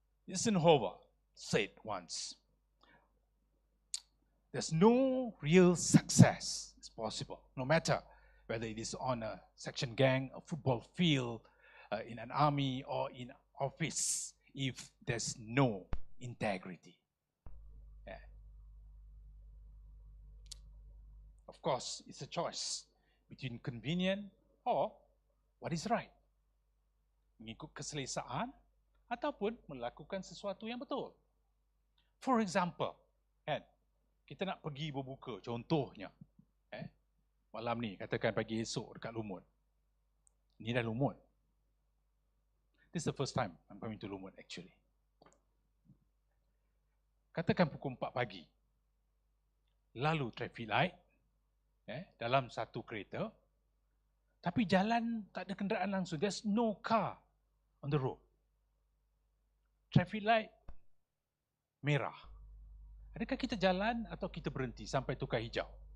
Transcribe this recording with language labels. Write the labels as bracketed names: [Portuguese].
[English] Eisenhower said once, there's no real success is possible, no matter whether it is on a section gang, a football field, in an army, or in office, if there's no integrity. Yeah. Of course, it's a choice between convenient or what is right. [Malay] Mengikut keselesaan ataupun melakukan sesuatu yang betul. [English] For example, [Malay] kan, kita nak pergi berbuka, contohnya, malam ni, katakan pagi esok dekat Lumut. Ni dah Lumut. [English] This is the first time I'm coming to Lumut actually. [Malay] Katakan pukul 4 pagi. Lalu traffic light, dalam satu kereta, tapi jalan tak ada kenderaan langsung. [English] There's no car on the road. [Malay] Traffic light merah. Adakah kita jalan atau kita berhenti sampai tukar hijau?